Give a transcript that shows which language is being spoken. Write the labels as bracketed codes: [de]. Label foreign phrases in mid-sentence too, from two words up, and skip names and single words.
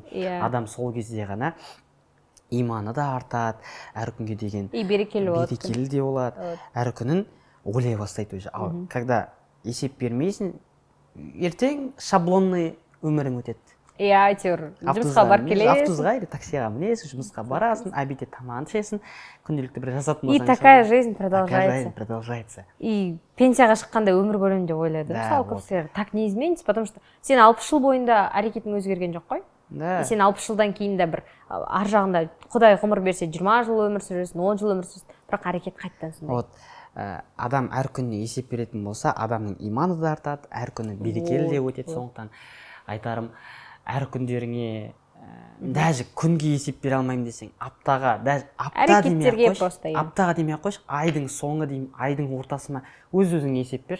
[kk] Адам сол кезде ғана иманы да артады, әр күнге деген берекелі де болады. Әр күнін ойлай бастайды уже. Ал когда есеп бермейсің, ертең шаблонный өмірің өтеді. Әйтеуір жұмысқа барып келесің. Автобусқа или таксиға мінесің, жұмысқа барасың, обедте тамағыңды ішесің, күнделікті бір жасатын болсаң. [ru] И такая жизнь продолжается. Такая жизнь продолжается. [kk] И пенсияға шыққанда өмір көремін деп ойлады. Мысалы, көпшілер [ru] так не изменится, потому что [kk] сен 60 жыл бойында әрекетің өзгерген жоқ қой. Сен 60 жылдан кейін де бір ар жағында Құдай ғұмыр берсе 20 жыл өмір сүресің, 10 жыл өмір сүресің, бірақ әрекет қайттан сондай. Адам әр күніне есеп беретін болса, адамның иманы да артады, әр күні берекелі де өтеді. Сондықтан айтарым, әр күндеріңе даже күнге есеп бере алмаймын десең, аптаға, даже аптаға демей ақ қойшы, айдың соңы деймін, айдың ортасына өз-өзіңе есеп бер.